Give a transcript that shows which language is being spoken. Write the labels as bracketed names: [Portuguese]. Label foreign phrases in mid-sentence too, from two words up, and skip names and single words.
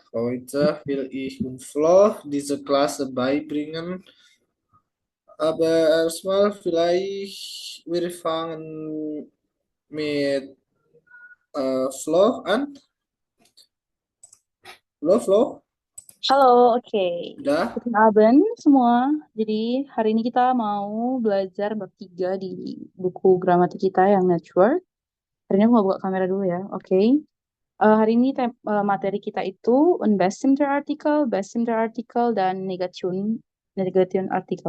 [German] Heute will ich und Flo diese Klasse beibringen. Aber erstmal vielleicht wir fangen mit Flo an. Flo, [Indonesian] Halo, oke. udah? [German] Guten Abend [Indonesian] semua. Jadi hari ini kita mau belajar bab 3 di buku gramatik kita yang network. Hari ini aku mau buka kamera dulu ya, oke. Hari ini materi kita itu [German] unbestimmter Artikel, bestimmter Artikel, [Indonesian] dan [German] Negation Artikel.